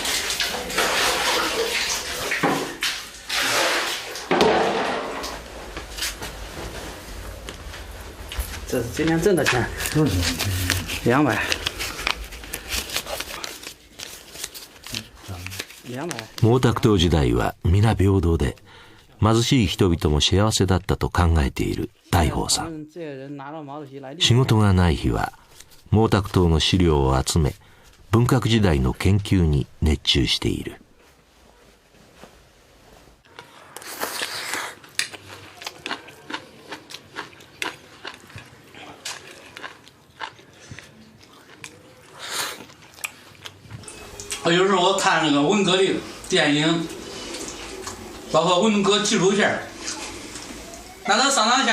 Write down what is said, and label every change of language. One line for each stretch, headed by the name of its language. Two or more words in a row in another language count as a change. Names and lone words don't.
Chinese: 这是今天挣的钱，200。
Japanese: 毛沢東時代は皆平等で貧しい人々も幸せだったと考えている大宝さん。仕事がない日は毛沢東の資料を集め文革時代の研究に熱中している。
Chinese: 有时候我看那个文革的电影，包括文革纪录片，那他上上下